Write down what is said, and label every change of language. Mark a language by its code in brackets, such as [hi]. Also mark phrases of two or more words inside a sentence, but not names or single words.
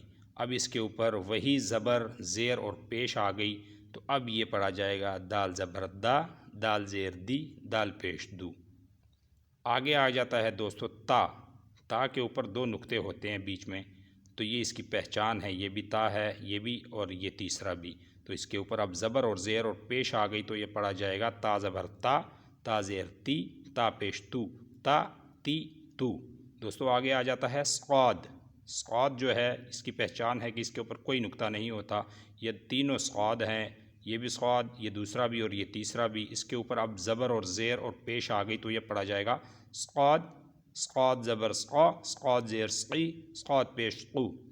[ur] اب اس کے اوپر وہی زبر، زیر اور پیش آ گئی، تو اب یہ پڑھا جائے گا دال زبر دا، دال زیر دی، دال پیش دو۔ آگے آ جاتا ہے دوستو تا۔ تا کے اوپر دو نقطے ہوتے ہیں بیچ میں، تو یہ اس کی پہچان ہے، یہ بھی تا ہے، یہ بھی اور یہ تیسرا بھی۔ تو اس کے اوپر اب زبر اور زیر اور پیش آ گئی، تو یہ پڑھا جائے گا تا زبر تا، تا زیر تی، تا پیش تو، تا تی تو۔ دوستو آگے آ جاتا ہے صاد۔ صاد جو ہے اس کی پہچان ہے کہ اس کے اوپر کوئی نقطہ نہیں ہوتا، یہ تینوں صاد ہیں، یہ بھی صاد، یہ دوسرا بھی اور یہ تیسرا بھی۔ اس کے اوپر اب زبر اور زیر اور پیش آ گئی، تو یہ پڑھا جائے گا صاد، صاد زبر صا، صاد زیر صی، صاد پیش قو۔